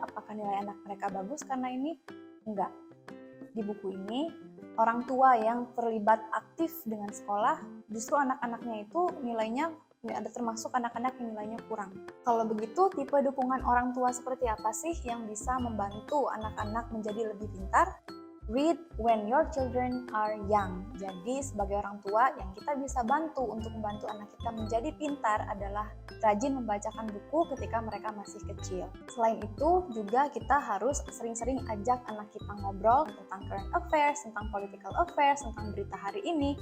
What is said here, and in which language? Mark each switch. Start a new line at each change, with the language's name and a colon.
Indonesian: Apakah nilai anak mereka bagus karena ini? Enggak. Di buku ini, orang tua yang terlibat aktif dengan sekolah, justru anak-anaknya itu nilainya ada termasuk anak-anak yang nilainya kurang. Kalau begitu, tipe dukungan orang tua seperti apa sih yang bisa membantu anak-anak menjadi lebih pintar?
English: Read when your children are young.
Indonesian: Jadi sebagai orang tua yang kita bisa bantu untuk membantu anak kita menjadi pintar adalah rajin membacakan buku ketika mereka masih kecil. Selain itu juga kita harus sering-sering ajak anak kita ngobrol tentang current affairs, tentang political affairs, tentang berita hari ini.